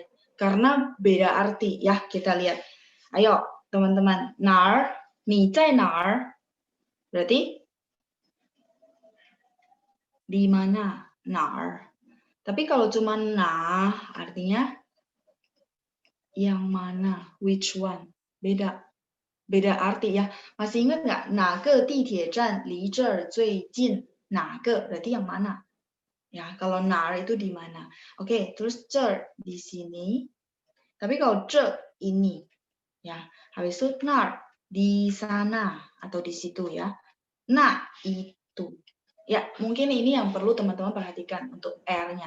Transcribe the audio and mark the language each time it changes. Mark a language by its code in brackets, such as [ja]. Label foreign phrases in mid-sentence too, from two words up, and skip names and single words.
[id] Karena beda arti ya, kita lihat. Ayo, teman-teman. [zh] 哪儿，你在哪儿. [id] Berarti di mana? Nar. Tapi kalau cuma na, artinya yang mana? [en] Which one? [id] Beda. Beda arti ya. Masih ingat nggak? [zh] 哪个地铁站离这儿最近? [id] 哪个 berarti yang mana? Ya, kalau nar itu di mana? Oke, terus cer di sini. Tapi kalau ce ini, ya. Habis itu nar di sana atau di situ ya. Nah, itu. Ya, mungkin ini yang perlu teman-teman perhatikan untuk R-nya.